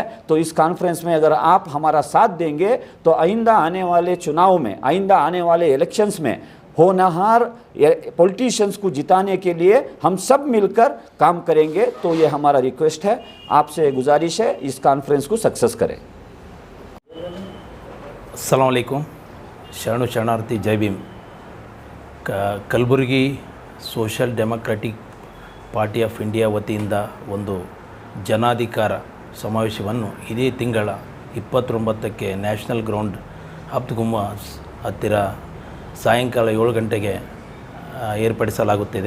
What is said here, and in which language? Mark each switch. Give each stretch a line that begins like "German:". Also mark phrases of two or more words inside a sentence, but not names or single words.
Hindi: तो इस कॉन्फ्रेंस में अगर आप हमारा साथ देंगे तो आइंदा आने वाले चुनाव में, आइंदा आने वाले इलेक्शंस में होनहार पॉलिटिशियंस को जिताने के लिए हम सब मिलकर काम करेंगे। तो ये हमारा रिक्वेस्ट है, आपसे गुजारिश है इस कॉन्फ्रेंस को सक्सेस करें।
Arabic: السلام عليكم,
Kannada: ಶರಣು ಶರಣಾರ್ಥಿ ಜೈ ಭೀಮ್. ಕಲಬುರಗಿ ಸೋಷಲ್ ಡೆಮೊಕ್ರಾಟಿಕ್ ಪಾರ್ಟಿ ಆಫ್ ಇಂಡಿಯಾ ವತಿಯಿಂದ ಒಂದು ಜನಾಧಿಕಾರ ಸಮಾವೇಶವನ್ನು ಇದೇ ತಿಂಗಳ 29ಕ್ಕೆ ನ್ಯಾಷನಲ್ ಗ್ರೌಂಡ್ ಹಫ್ತ್ ಗುಂಬಜ್ ಹತ್ತಿರ ಸಾಯಂಕಾಲ 7 ಗಂಟೆಗೆ ಏರ್ಪಡಿಸಲಾಗುತ್ತಿದೆ.